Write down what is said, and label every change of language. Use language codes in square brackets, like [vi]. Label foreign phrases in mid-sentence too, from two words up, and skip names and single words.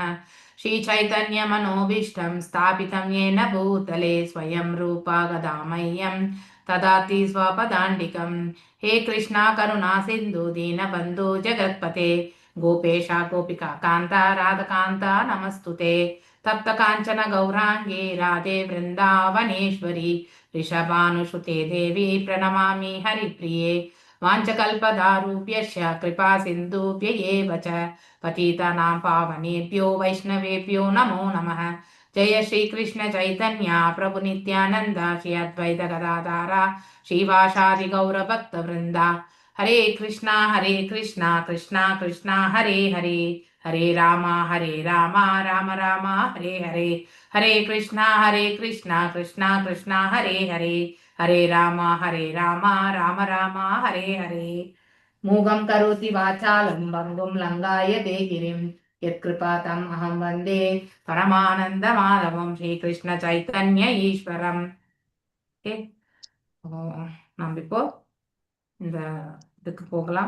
[sa] श्रीचैतन्य मनोऽभीष्टं स्थापितं येन भूतले स्वयं रूपः कदा मह्यं ददाति स्वपदान्तिकम्. हे कृष्ण करुणा सिन्धो दीनबन्धो जगत्पते गोपेश गोपिका कान्त राधाकान्त नमोऽस्तु ते. तप्त काञ्चन गौराङ्गि राधे वृन्दावनेश्वरि ऋषभानुसुते देवी प्रणमामि हरिप्रिये. वाञ्छकल्पदारूप्यस्य कृपा सिन्धुभ्य एव च पतितानां पावनेभ्यो वैष्णवेभ्यो नमो नमः. जय श्री कृष्ण चैतन्य प्रभु नित्यानंद श्री अद्वैत गदाधारा श्रीवासादि गौर भक्त वृंदा. हरे कृष्णा कृष्णा कृष्णा हरे हरे हरे राम राम राम हरे हरे. हरे कृष्णा कृष्णा कृष्णा हरे हरे हरे राम राम राम हरे हरे. मूगं करोति वाचालं भङ्गुं लङ्घयते गिरिं यत्कृपातम् अहं वन्दे परमानन्दमाधवं श्रीकृष्ण चैतन्य ஈஸ்வரம். [ta] ஓகே, நம்ம இப்போ இந்த இதுக்கு போகலாம்.